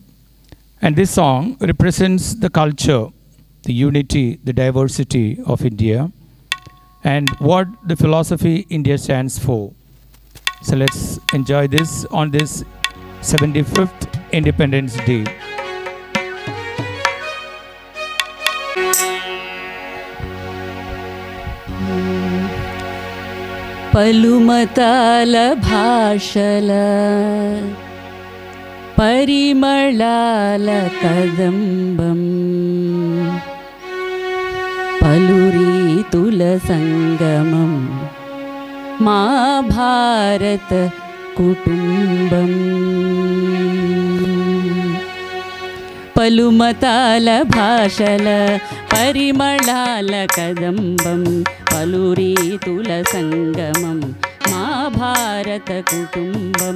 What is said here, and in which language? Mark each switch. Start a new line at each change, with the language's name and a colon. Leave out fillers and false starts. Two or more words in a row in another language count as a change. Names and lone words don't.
English: And this song represents the culture, the unity, the diversity of India, and what the philosophy India stands for. So let's enjoy this on this 75th Independence Day.
Telugu: పలుమతాల భాషల పరిమళాల కదంబం పలురీతుల సంగమం మా భారత కుటుంబం. పలుమతాల భాషల పరిమళాల కదంబం పలురీతుల సంగమం మా భారత కుటుంబం.